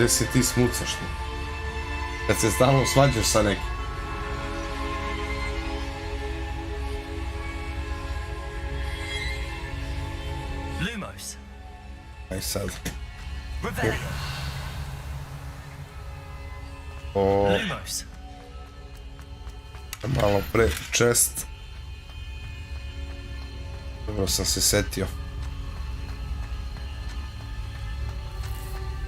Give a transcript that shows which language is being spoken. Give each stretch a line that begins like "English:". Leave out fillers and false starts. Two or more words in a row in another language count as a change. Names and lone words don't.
Serbian: Gdje se ti smucaš? Kad se stalno svađaš sa nekim. Lumos. Aj sad. Revelio. O, Lumos. malo pre chest. Dobro sam se setio.